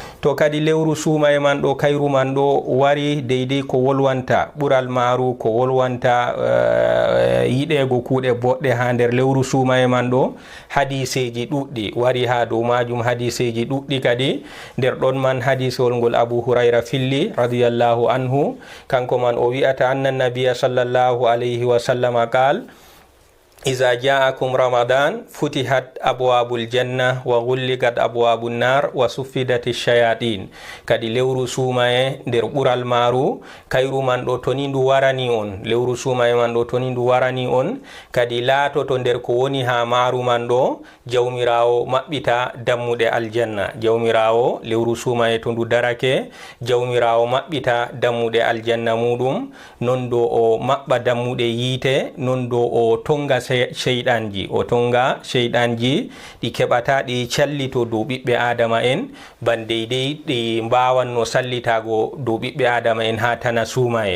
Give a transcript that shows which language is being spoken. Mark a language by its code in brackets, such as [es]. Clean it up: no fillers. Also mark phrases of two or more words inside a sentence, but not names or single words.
[ff] to kadi lewru sumaye man ɗo kayru man ɗo wari deydey ko wolwanta ɓural maaru ko wolwanta yiɗego kuuɗe boɗɗe ha nder lewru sumaye man ɗo. hadiseji ɗuɗɗi wari ha dow majum, hadiseji ɗuɗɗi kadi. nder ɗon man hadisewol ngol Abu Hurayra filli [ar] رضي الله عنه, [ff] kanko man o wi'ata [ar] أن النبي صلى الله عليه و سلم قال إذا جاءكم رمضان فتحت أبواب الجنة وغلقت أبواب النار وصفدت الشياطين. [ff] kadi lewru sumaye nder ɓural maru kayru man ɗo toni ndu warani on, lewru sumaye man ɗo toni ndu warani on, kadi laatoto nder ko woni ha maru man ɗo jawmirawo maɓɓita dammuɗe aljanna. jawmirawo lewru sumaye to ndu darake jawmirawo maɓɓita dammuɗe aljanna muɗum, non do o maɓɓa dammuɗe yiite, non do o tonga sheyɗanji, o tonga sheyɗanji ɗi keɓata ɗi callito dow ɓiɓɓe adama en ban deydey ɗi mbawanno sallitago dow ɓiɓɓe adama en ha tana sumaye.